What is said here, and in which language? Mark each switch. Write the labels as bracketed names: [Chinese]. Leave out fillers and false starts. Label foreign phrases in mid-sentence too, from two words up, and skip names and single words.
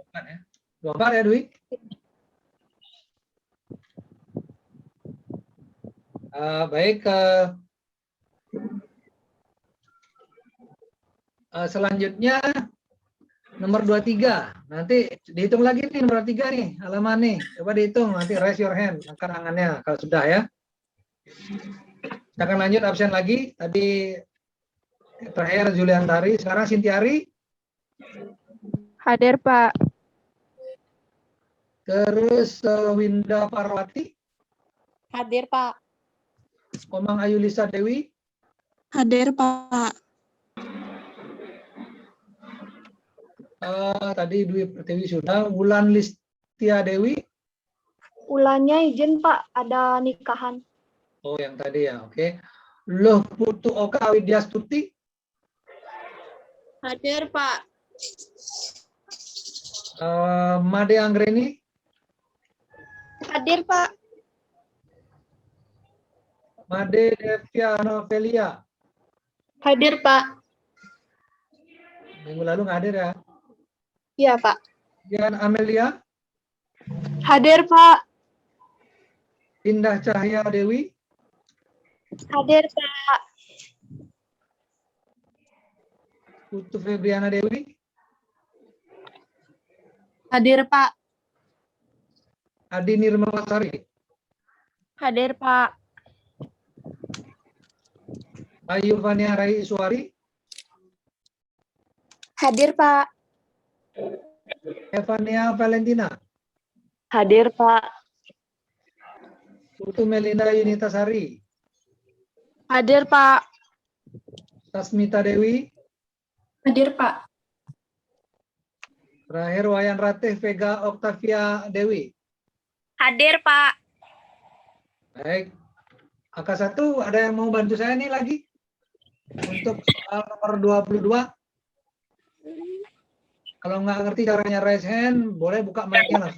[Indonesian] 24 ya. 24 ya Dwi? Baik. Selanjutnya nomor 23. Nanti dihitung lagi nih nomor 3 nih, halaman nih. Coba dihitung, nanti [English] raise your hand, [Indonesian] angkat tangannya kalau sudah ya. Kita akan lanjut absen lagi. Tadi terakhir Juliantari, sekarang Sintiari. Hadir, Pak. Terus Winda Parwati, Hadir, Pak. Komang Ayu Lisa Dewi, Hadir, Pak. tadi Dwi Pertiwi sudah, Wulan Listia Dewi. Ulannya izin Pak, ada nikahan. Oh yang tadi ya, oke. Loh Putu Oka Widyastuti. Hadir, Pak. Made Anggreni. Hadir, Pak. Made Devia Novelia. Hadir, Pak. Minggu lalu nggak hadir ya. Iya, Pak. Dian Amelia. Hadir, Pak. Indah Cahaya Dewi. Hadir, Pak. Putu Febriana Dewi. Hadir, Pak. Adi Nirmawasari. Hadir, Pak. Ayu Fania Rai Iswari. Hadir, Pak. Evania Valentina. Hadir, Pak. Putu Melinda Yunitasari. Hadir, Pak. Tasmita Dewi. Hadir, Pak. Terakhir Wayan Ratih Vega Octavia Dewi. Hadir, Pak. Baik. AK1 ada yang mau bantu saya nih lagi? Untuk soal nomor 22. Kalau nggak ngerti caranya [English] raise hand, [Indonesian] boleh buka mic-nya langsung.